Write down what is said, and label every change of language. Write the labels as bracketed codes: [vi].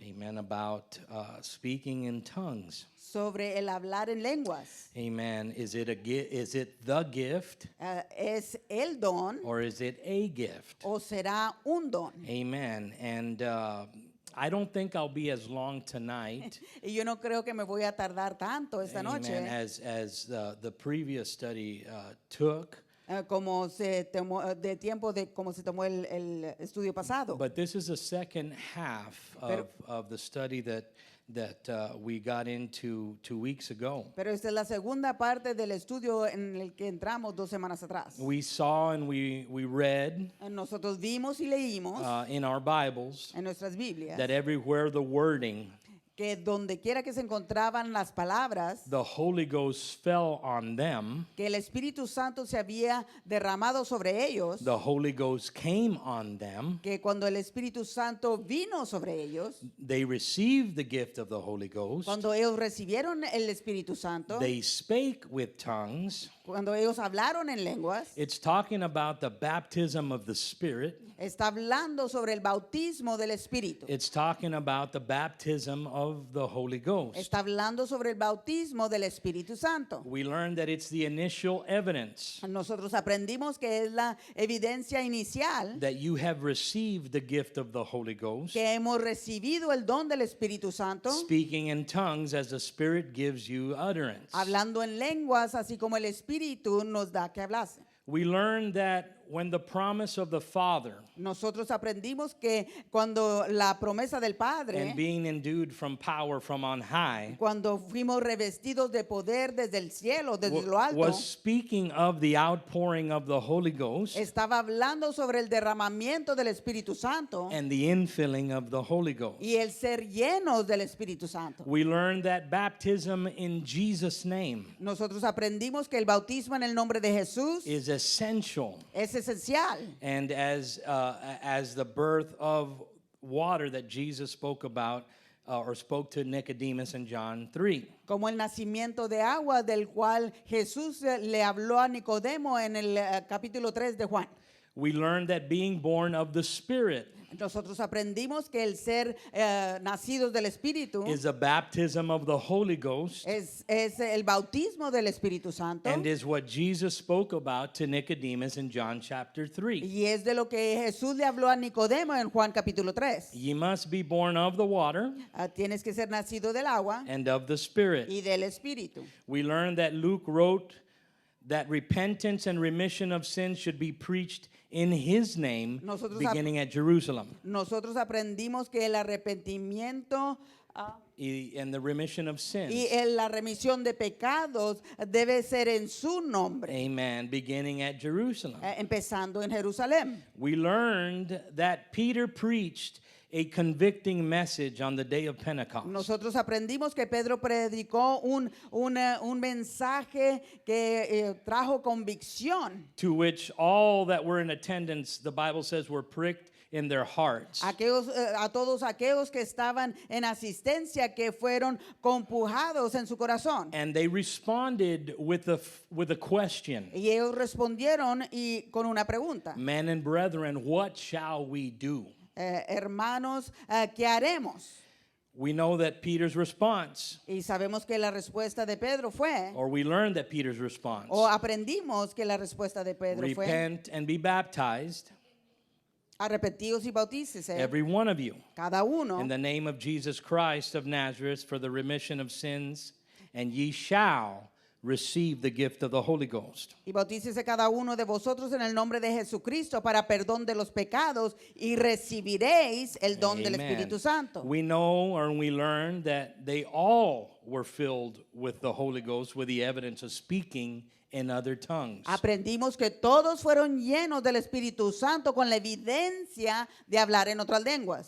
[en] amen, about speaking in tongues. [es] sobre el hablar en lenguas. [en] Amen. Is it the gift [es] ¿Es el don [en] or is it a gift? [es] o será un don? [en] Amen. And I don't think I'll be as long tonight. [es] Y yo no creo que me voy a tardar tanto esta noche [en] Amen. As the previous study took. [es] Como se tomó de tiempo de como se tomó el estudio pasado. [en] But this is the second half of the study that we got into 2 weeks ago. [es] Pero esta es la segunda parte del estudio en el que entramos 2 semanas atrás. [en] We saw and we read [es] Nosotros vimos y leímos [en] in our Bibles [es] en nuestras Biblias [en] that everywhere the wording [es] que donde quiera que se encontraban las palabras, [en] the Holy Ghost fell on them. [es] que el Espíritu Santo se había derramado sobre ellos, [en] The Holy Ghost came on them. [es] que cuando el Espíritu Santo vino sobre ellos, [en] They received the gift of the Holy Ghost. [es] cuando ellos recibieron el Espíritu Santo, [en] They spake with tongues. [es] cuando ellos hablaron en lenguas, [en] It's talking about the baptism of the Spirit. [es] está hablando sobre el bautismo del Espíritu. [en] It's talking about the baptism of the Holy Ghost. [es] Está hablando sobre el bautismo del Espíritu Santo. [en] We learned that it's the initial evidence [es] Nosotros aprendimos que es la evidencia inicial [en] that you have received the gift of the Holy Ghost, [es] que hemos recibido el don del Espíritu Santo, [en] speaking in tongues as the Spirit gives you utterance. [es] hablando en lenguas, así como el Espíritu nos da que hablase. [en] We learned that when the promise of the Father [es] Nosotros aprendimos que cuando la promesa del Padre, [en] and being endued from power from on high [es] cuando fuimos revestidos de poder desde el cielo, desde lo alto, [en] was speaking of the outpouring of the Holy Ghost [es] estaba hablando sobre el derramamiento del Espíritu Santo [en] and the infilling of the Holy Ghost. [es] y el ser llenos del Espíritu Santo. [en] We learned that baptism in Jesus' name [es] Nosotros aprendimos que el bautismo en el nombre de Jesús [en] is essential, [es] es esencial. [en] and as the birth of water that Jesus spoke about or spoke to Nicodemus in John 3. [es] Como el nacimiento de agua del cual Jesús le habló a Nicodemo en el capítulo 3 de Juan. [en] We learned that being born of the Spirit [es] Nosotros aprendimos que el ser nacidos del Espíritu [en] is a baptism of the Holy Ghost [es] es el bautismo del Espíritu Santo [en] and is what Jesus spoke about to Nicodemus in John chapter 3. [es] y es de lo que Jesús le habló a Nicodemo en Juan capítulo 3. [en] Ye must be born of the water [es] Tienes que ser nacido del agua [en] and of the Spirit. [es] y del Espíritu. [en] We learned that Luke wrote that repentance and remission of sins should be preached in his name, [es] Nosotros [en] beginning at Jerusalem. [es] Nosotros aprendimos que el arrepentimiento [en] And the remission of sins. [es] y la remisión de pecados debe ser en su nombre, [en] Amen. Beginning at Jerusalem. [es] empezando en Jerusalén. [en] We learned that Peter preached a convicting message on the day of Pentecost. [es] Nosotros aprendimos que Pedro predicó un mensaje que trajo convicción. [en] To which all that were in attendance, the Bible says, were pricked in their hearts. [es] A todos aquellos que estaban en asistencia que fueron compujados en su corazón. [en] And they responded with a question. [es] Y ellos respondieron con una pregunta. [en] Men and brethren, what shall we do? [es] Hermanos, ¿qué haremos? [en] We know that Peter's response, [es] Y sabemos que la respuesta de Pedro fue, [en] or we learned that Peter's response, [es] o aprendimos que la respuesta de Pedro fue, [en] repent and be baptized, [es] arrepentidos y bautícese, [en] every one of you, [es] cada uno, [en] in the name of Jesus Christ of Nazareth for the remission of sins, and ye shall receive the gift of the Holy Ghost. [es] y bautícese cada uno de vosotros en el nombre de Jesucristo para perdón de los pecados y recibiréis el don del [en] Amen. [es] Espíritu Santo. [en] We know or we learned that they all were filled with the Holy Ghost with the evidence of speaking in other tongues. [es] Aprendimos que todos fueron llenos del Espíritu Santo con la evidencia de hablar en otras lenguas.